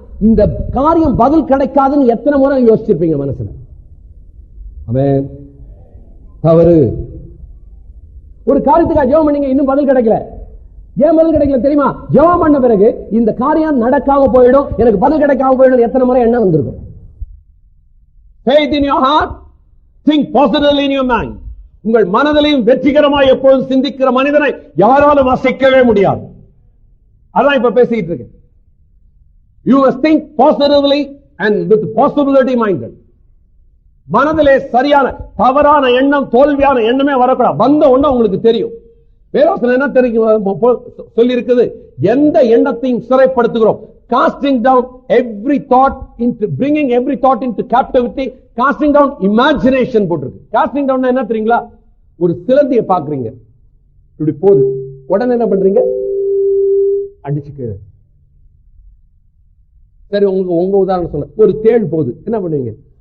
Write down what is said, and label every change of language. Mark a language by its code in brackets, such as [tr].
[ta] இந்த காரியம் பதில் கிடைக்காதுன்னு எத்தனை முறை யோசிச்சிருப்பீங்க மனசுல? ஆமென். தவறு. ஒரு காரியத்துக்காக ஜெபம் பண்ணீங்க, இன்னும் பதில் கிடைக்கல. ஏன் பதில் கிடைக்கல தெரியுமா? ஜெபம் பண்ண பிறகு இந்த காரியம் நடக்காம போயிடும், எனக்கு பதில் கிடைக்காம போயிடும், எத்தனை முறை எண்ணம் வந்திருக்கும்? [en] Faith in your heart, think positively in your mind. [ta] உங்கள் மனதிலையும் வெற்றிகரமாய் எப்போதும் சிந்திக்கிற மனிதனை யாராலும் அசைக்கவே முடியாது. அதான் இப்ப பேசிட்டு இருக்கேன். [en] You must think positively and with possibility minded. [ta] மனதிலே சரியான தவறான எண்ணம், தோல்வியான எண்ணமே வரக்கூடாது. வந்த ஒண்ணு உங்களுக்கு தெரியும். வேதவசனம் என்ன தெரியும் சொல்லி இருக்குது? எந்த எண்ணத்தையும் சிறைப்படுத்துகிறோம். [en] Casting down every thought into bringing every thought into captivity, casting down imagination [ta] போட்டிருக்கு. Casting down என்ன தெரியுங்களா? ஒரு சிலந்தியை பாக்குறீங்க, இப்படி போகுது, உடனே என்ன பண்றீங்க? அடிச்சுக்க. சரி, உங்க உதாரணம் சொல்ல, ஒரு தேள் போகுது, என்ன பண்ணுவீங்க?